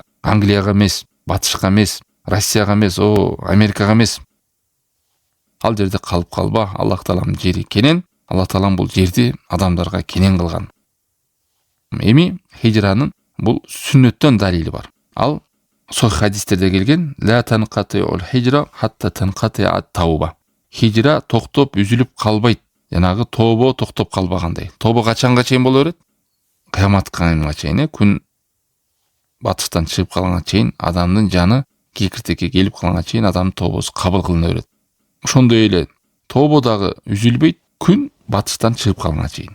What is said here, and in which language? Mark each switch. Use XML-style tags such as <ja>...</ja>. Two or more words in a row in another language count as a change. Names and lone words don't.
<ky>Англияга эмес, Батышка эмес, Россияга эмес, Америкага эмес. Ал жерде калып калба, Аллах Тааланын жери кенен, Аллах Таалан бул жерди адамдарга кенен кылган. Эми хижранын бул сүннөттөн далили бар. Ал сохих хадистерде келген,</ky> <ar>لا تنقطع الهجرة حتى تنقطع التوبة.</ar> <ky>Хижра токтоп үзүлүп калбайт. Жанагы тобо токтоп калбагандай. Тобо качанга чейин боло берет? Кыяматка чейин, күн батыштан чыгып калганга чейин, адамдын жаны кекиртекке келип калганга чейин адамдын тобосу кабыл кылына берет. Ошондой эле тобо дагы үзүлбөйт, күн батыштан чыгып калганга чейин.</ky>